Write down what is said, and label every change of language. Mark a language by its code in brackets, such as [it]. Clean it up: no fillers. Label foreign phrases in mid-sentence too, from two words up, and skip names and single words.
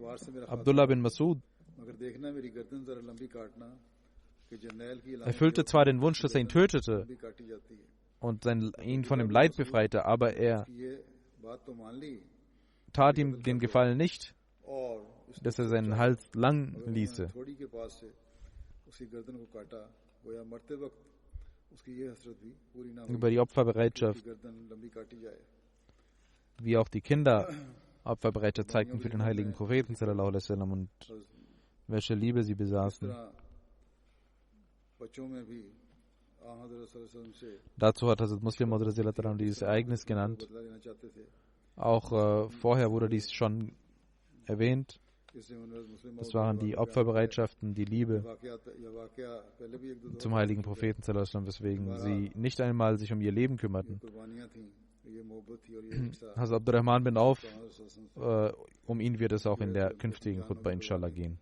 [de] Abdullah bin Masud erfüllte zwar den Wunsch, dass er ihn tötete und ihn von dem Leid befreite, aber er tat ihm den Gefallen nicht, dass er seinen Hals lang ließe. Über die Opferbereitschaft, wie auch die Kinder Opferbereitschaft zeigten für den heiligen Propheten [ar] صلى الله عليه وسلم [de] und welche Liebe sie besaßen. Dazu hat Hazrat Muslim Maud dieses Ereignis genannt. Auch vorher wurde dies schon erwähnt. Das waren die Opferbereitschaften, die Liebe zum heiligen Propheten [ar] صلى الله عليه وسلم, [de] weswegen sie nicht einmal sich um ihr Leben kümmerten. Hazrat Abdurrahman bin Auf, um ihn wird es auch in der künftigen Khutbah inshallah gehen.